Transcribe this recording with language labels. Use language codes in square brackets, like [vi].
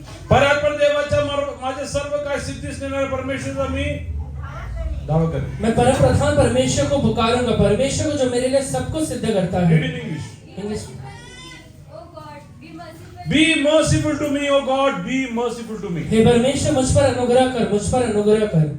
[mr] परात्पर देवाच्या माझे सर्व काय सिद्धीस नेणारे परमेश्वराचा मी दावा करेन. [hi] मैं परम प्रधान परमेश्वर को पुकारूंगा, परमेश्वर को जो मेरे लिए सब कुछ सिद्ध करता है. [en] Read in English. [hi] English. [en] Oh God, Be merciful to me, O God, be merciful to me. [hi] हे परमेश्वर मुझ पर अनुग्रह कर, मुझ पर अनुग्रह कर.